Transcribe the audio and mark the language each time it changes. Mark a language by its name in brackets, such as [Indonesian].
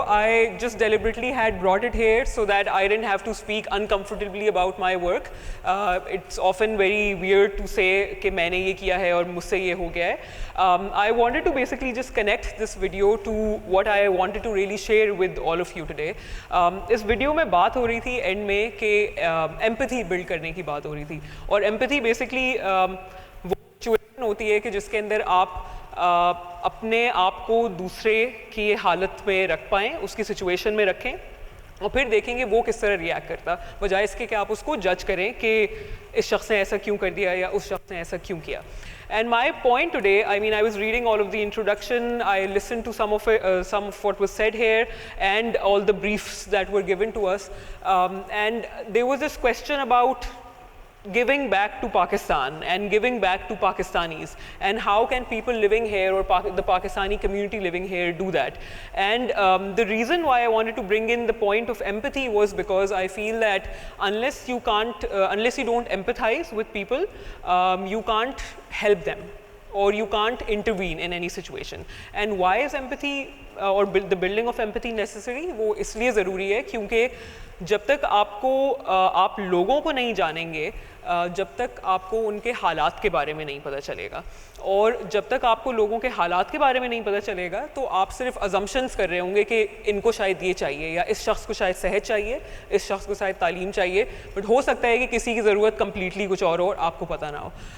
[English] I just deliberately had brought it here so that I didn't have to speak uncomfortably about my work. It's often very weird to say [Hindi] कि मैंने ये किया है और मुझसे ये हो गया है. [English] I wanted to basically just connect this video to what I wanted to really share with all of you today. [Hindi] इस वीडियो में बात हो रही थी एंड में कि empathy build करने की बात हो रही थी, और empathy basically वो सिचुएशन होती है कि जिसके अंदर आप अपने आप को दूसरे की हालत में रख पाएँ, उसकी सिचुएशन में रखें और फिर देखेंगे वो किस तरह रिएक्ट करता, बजाय इसके कि आप उसको जज करें कि इस शख्स ने ऐसा क्यों कर दिया या उस शख्स ने ऐसा क्यों किया. [English] And my point today, I mean, I was reading all of the introduction, I listened to some of what was said here and all the briefs that were given to us, and there was this question about giving back to Pakistan and giving back to Pakistanis, and how can people living here or the Pakistani community living here do that. And the reason why I wanted to bring in the point of empathy was because I feel that unless you don't empathize with people, you can't help them or you can't intervene in any situation. And why is empathy or the building of empathy necessary? [Hindi] वो इसलिए ज़रूरी है क्योंकि जब तक आप लोगों को नहीं जानेंगे, जब तक आपको उनके हालात के बारे में नहीं पता चलेगा, और जब तक आपको लोगों के हालात के बारे में नहीं पता चलेगा तो आप सिर्फ अजम्पशंस कर रहे होंगे कि इनको शायद ये चाहिए या इस शख्स को शायद सेहत चाहिए, इस शख्स को शायद तालीम चाहिए, बट हो सकता है कि किसी की ज़रूरत कम्प्लीटली कुछ और आपको पता ना हो.